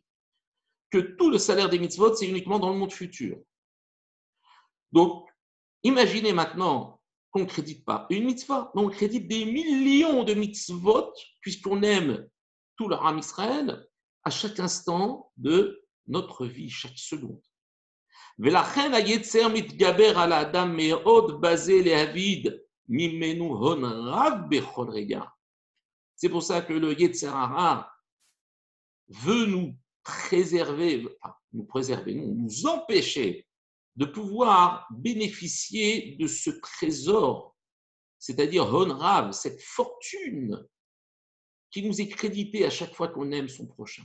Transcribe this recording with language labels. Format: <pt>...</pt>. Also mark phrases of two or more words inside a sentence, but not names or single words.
<fr>Que tout le salaire des mitzvot, c'est uniquement dans le monde futur. Donc, imaginez maintenant qu'on ne crédite pas une mitzvah, mais on crédite des millions de mitzvot, puisqu'on aime tout le</fr> <he>עם ישראל</he> <fr>à chaque instant de notre vie, chaque seconde.</fr> <he>ולכן היצר מתגבר על האדם מאוד בזה להביד ממנו הון רב בכל רגע.</he> <fr>C'est pour ça que le</fr> <he>יצר הרע</he> <fr>veut nous préserver, nous empêcher de pouvoir bénéficier de ce trésor, c'est-à-dire</fr> <he>הון רב,</he> <fr>cette fortune qui nous est créditée à chaque fois qu'on aime son prochain.</fr>